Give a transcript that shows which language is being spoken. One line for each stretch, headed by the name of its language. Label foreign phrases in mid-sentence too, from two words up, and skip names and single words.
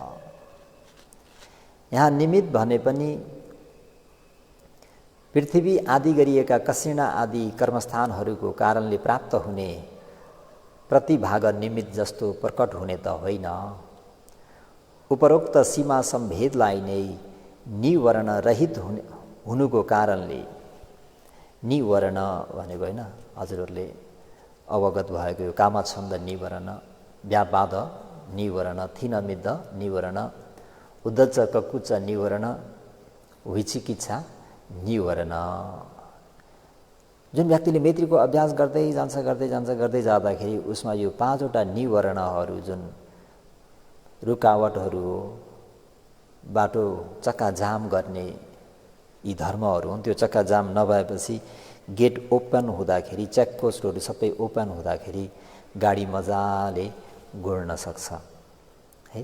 Nepali: यहाँ निमित्त भने पनि पृथ्वी आदि गरिएका कसिणा आदि कर्मस्थानहरूको कारणले प्राप्त हुने प्रतिभाग निमित्त जस्तो प्रकट हुने त होइन। उपरोक्त सीमा सम्भेदलाई नै निवर्ण रहित हुनुको कारणले, निवर्ण भनेको होइन, हजुरहरूले अवगत भएको यो कामछन्द निवर्ण, व्यापाद निवर्ण, थिनमिद्ध निवर्ण, उद्धच ककुच निवर्ण, विचिकित्सा निवर्ण। जुन व्यक्तिले मैत्रीको अभ्यास गर्दै जान्छ जाँदाखेरि उसमा यो 5 वटा निवरणहरू, जुन रुकावटहरू हो, बाटो चक्काजाम गर्ने यी धर्महरू हुन्, त्यो चक्काजाम नभएपछि
English: gate open
Nepali: हुँदाखेरि, चेकपोस्टहरू सबै ओपन हुँदाखेरि गाडी मजाले गुड्न सक्छ है।